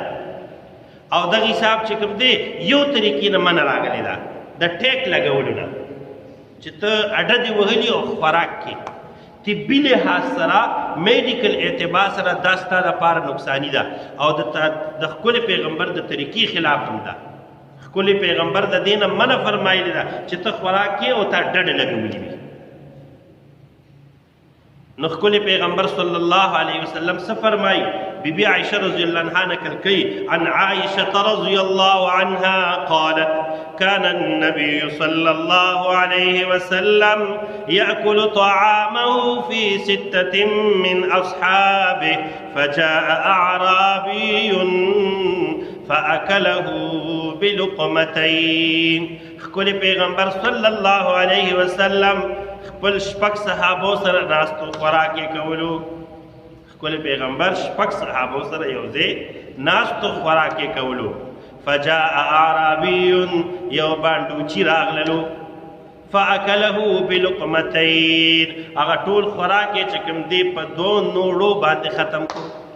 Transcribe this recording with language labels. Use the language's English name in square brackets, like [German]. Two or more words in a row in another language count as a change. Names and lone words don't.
[Pashto] او دغه حساب چې کوم دی یو طریقې نه منع راغلی ده، د ټیک لګولو نه، چې ته اډه دې وهلي او خوراک کې طبي لحاظ سره میډیکل اعتبار سره دا ستا دپاره نقصاني ده او د ښکلي پیغمبر د طریقې خلاف هم ده. ښکلي پیغمبر د دې نه منع فرمایلې ده چې ته خوراک کې او تا ډډه لګولي وي. نو ښکلي پیغمبر [Arabic] صلی الله علیه وسلم [Pashto] څه فرمایي؟ [Urdu] بی بی عائشہ رضی اللہ عنہ نقل کی [Arabic] عن عائشة رضی اللہ عنها قالت كان النبي صلى الله عليه وسلم يأكل طعامه في 6 من أصحابه فجاء أعرابي فأكله بلقمتين. [Pashto] ښکلي پیغمبر [Arabic] صلی الله علیه وسلم [Pashto] خپل شپږ صحابو سره ناستو خوراک یې کولو. ښکلي پیغمبر شپږ صحابو سره یو ځای ناستو خوراک یې کولو. [Arabic] فجاء اعرابي [Pashto] یو بانډوچي راغللو [Arabic] فاکله بلقمتین، [Pashto] هغه ټول خوراک یې چې کوم دی په 2 نوړو باندې ختم کړو.